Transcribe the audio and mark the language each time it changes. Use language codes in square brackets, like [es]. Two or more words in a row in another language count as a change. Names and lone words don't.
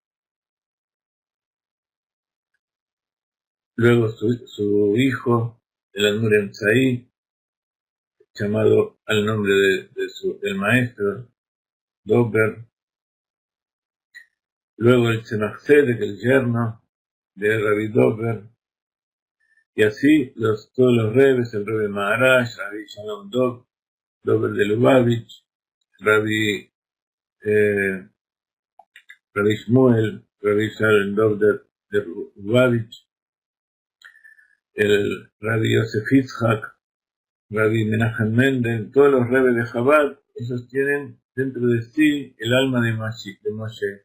[es] Luego su hijo, el Admor Emzai, llamado al nombre del maestro Dober. Luego el Tzemach Tzedek, el yerno de Rabbi Dober. Y así todos los rebes, el Rebbe Maharaj, Rabbi Shalom Dober de Lubavitch, Rabbi Shmuel, Rabbi Shalom Dober de Lubavitch, el Rabbi Yosef Yitzhak, Rabbi Menachem Mendel, todos los rebes de Chabad, ellos tienen dentro de sí el alma de Moshe.